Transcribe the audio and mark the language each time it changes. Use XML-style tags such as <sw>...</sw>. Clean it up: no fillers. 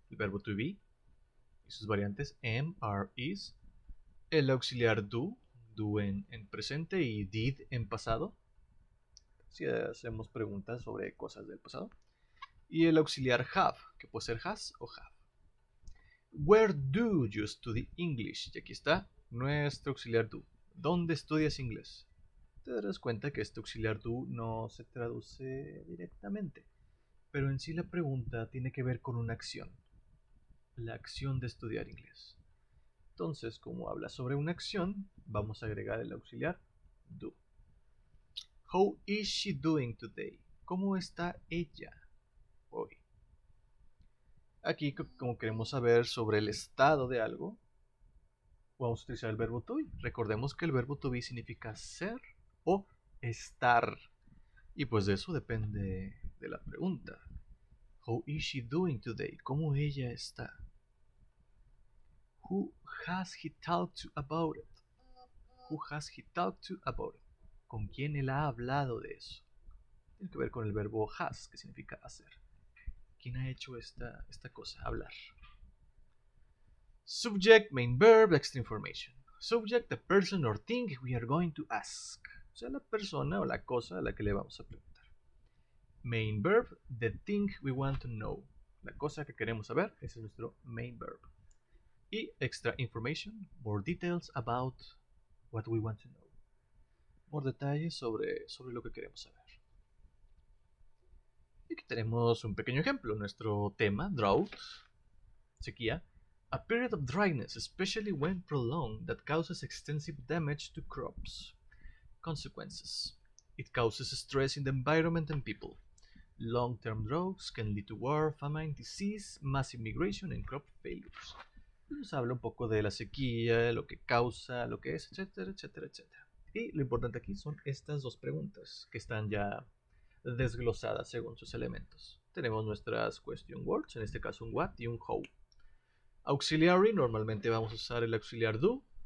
<es>El verbo to be y sus variantes am, are, is. El auxiliar do en presente y did en pasado. Si hacemos preguntas sobre cosas del pasado. Y el auxiliar have, que puede ser has o have.</es> <en>Where do you study English?</en> <es>Y aquí está nuestro auxiliar do. ¿Dónde estudias inglés? Te darás cuenta que este auxiliar do no se traduce directamente, pero en sí la pregunta tiene que ver con una acción, la acción de estudiar inglés. Entonces, como habla sobre una acción, vamos a agregar el auxiliar do.</es> <en>How is she doing today?</en> <es>¿Cómo está ella hoy? Aquí, como queremos saber sobre el estado de algo, vamos a utilizar el verbo to be. Recordemos que el verbo to be significa ser o estar. Y pues de eso depende de la pregunta. How is she doing today? ¿Cómo ella está?</es> <en>Who has he talked to about it? Who has he talked to about it?</en> <es>¿Con quién él ha hablado de eso? Tiene que ver con el verbo has, que significa hacer. ¿Quién ha hecho esta cosa?</es> <en>Hablar. Subject, main verb, extra information. Subject, the person or thing we are going to ask.</en> <es>O sea, la persona o la cosa a la que le vamos a preguntar.</es> <en>Main verb, the thing we want to know.</en> <es>La cosa que queremos saber, ese es nuestro main verb.</es> <en>Y extra information, more details about what we want to know.</en> <es>More detalles sobre lo que queremos saber. Y aquí tenemos un pequeño ejemplo. Nuestro tema, drought, sequía.</es> <en>A period of dryness, especially when prolonged, that causes extensive damage to crops. Consequences. It causes stress in the environment and people. Long-term droughts can lead to war, famine, disease, massive migration and crop failures.</en> <es>Nos habla un poco de la sequía, lo que causa, lo que es, etcétera, etcétera, etcétera. Y lo importante aquí son estas dos preguntas que están ya desglosadas según sus elementos. Tenemos nuestras question words, en este caso un what y un how. Auxiliary, normalmente vamos a usar el auxiliar do.</es>